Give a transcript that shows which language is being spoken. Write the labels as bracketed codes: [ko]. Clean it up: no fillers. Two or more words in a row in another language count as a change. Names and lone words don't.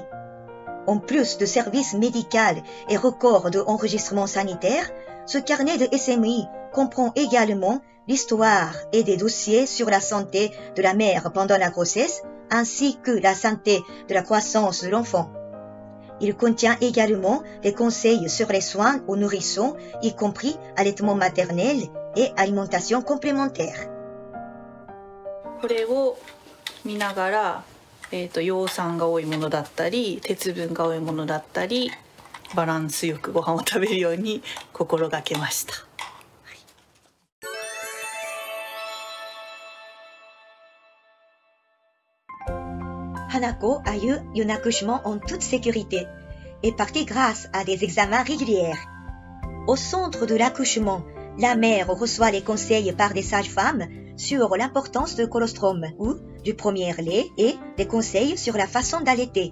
[fr] En plus de services médicaux et records d'enregistrement sanitaire, ce carnet de SMI comprend également l'histoire et des dossiers sur la santé de la mère pendant la grossesse ainsi que la santé de la croissance de l'enfant. Il contient également des conseils sur les soins aux nourrissons, y compris allaitement maternel et alimentation complémentaire. [ja] これを見ながら、葉酸が多いものだったり鉄分が多いものだったりバランスよくご飯を食べるように心がけました。 [fr] Hanako a eu un accouchement en toute sécurité et partit grâce à des examens réguliers. Au centre de l'accouchement, la mère reçoit les conseils par des sages-femmes sur l'importance du colostrum ou du premier lait et des conseils sur la façon d'allaiter.